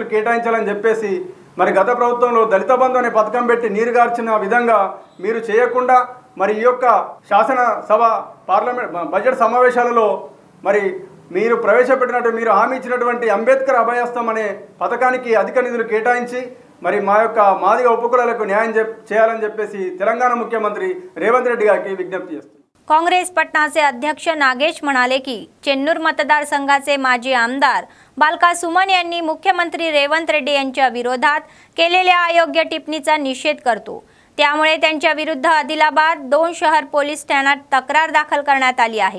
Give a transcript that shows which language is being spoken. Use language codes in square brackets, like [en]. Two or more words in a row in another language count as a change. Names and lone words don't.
[te] కేటాయించాలని చెప్పేసి మరి గత ప్రభుత్వంలో దళిత బంధు అనే పథకం పెట్టి నీరుగార్చిన విధంగా మీరు చేయకుండా మరి ఈ యొక్క శాసనసభ పార్లమెంట్ బడ్జెట్ సమావేశాలలో మరి మీరు ప్రవేశపెట్టినట్టు మీరు హామీ ఇచ్చినటువంటి అంబేద్కర్ అభయహస్తం అనే పథకానికి అధిక నిధులు కేటాయించి మరి మా యొక్క మాదిగ ఉపకులాలకు న్యాయం చేయాలని చెప్పేసి తెలంగాణ ముఖ్యమంత్రి రేవంత్ రెడ్డి గారికి విజ్ఞప్తి చేస్తున్నారు. [mr] काँग्रेस पटनाचे अध्यक्ष नागेश म्हणाले की चेन्नूर मतदारसंघाचे माजी आमदार बालका सुमन यांनी मुख्यमंत्री रेवंत रेड्डी यांच्या विरोधात केलेल्या अयोग्य टिप्पणीचा निषेध करतो. त्यामुळे त्यांच्या विरुद्ध आदिलाबाद 2 शहर पोलीस ठाण्यात तक्रार दाखल करण्यात आली आहे.